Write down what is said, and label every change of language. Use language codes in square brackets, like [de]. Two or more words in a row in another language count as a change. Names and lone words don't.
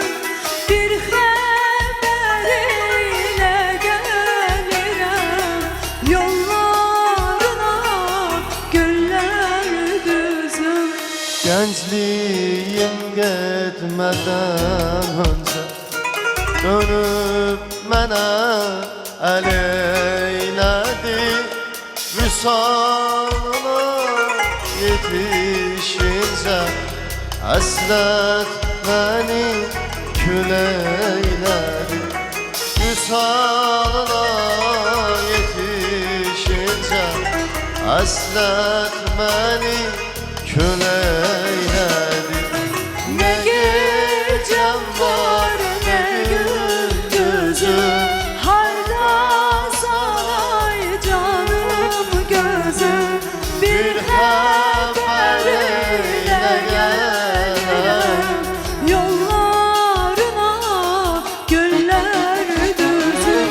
[tr] Bir haber ile gelirim yollarına güller düzüm. Gençliğim gitmeden önce dönüp [az] mənə əl eylədi. Vüsalına yetişince həsrət məni kül eylədi. Vüsalına yetişince həsrət məni kül eylədi. [tr] Ne gecem var ne gündüzüm, harda sanay canım gözüm. Bir haber ile gelirim yollarına güller düzüm.